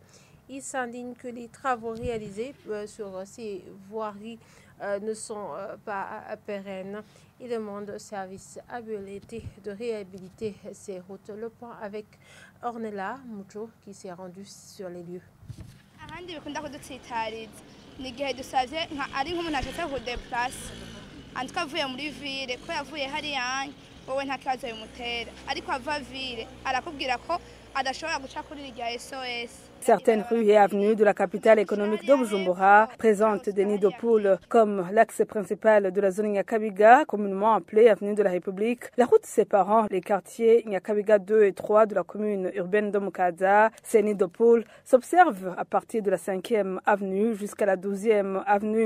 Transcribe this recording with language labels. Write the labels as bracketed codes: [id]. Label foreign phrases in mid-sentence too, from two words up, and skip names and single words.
[fr] Ils s'indignent que les travaux réalisés sur ces voiries ne sont pas pérennes. Ils demandent au service habilité de réhabiliter ces routes. Le point avec Ornella Mucho qui s'est rendue sur les lieux. [rn] Ahandi bikunda kudutsitariza ni gihe dusavye nka ari nk'umuntu ashaka kudeplace andika avuye muri ville ko yavuye hariya wowe nta kibazo bimutera ariko ava ville arakubwira ko adashobora guca kuri rya SOS [fr] Certaines rues et avenues de la capitale économique de Bujumbura présentent des nids de poules, comme l'axe principal de la zone Nyakabiga, communément appelée avenue de la République, la route séparant les quartiers Nyakabiga 2 et 3 de la commune urbaine de Mukaza. Ces nids de poules s'observent à partir de la 5e avenue jusqu'à la 12e avenue.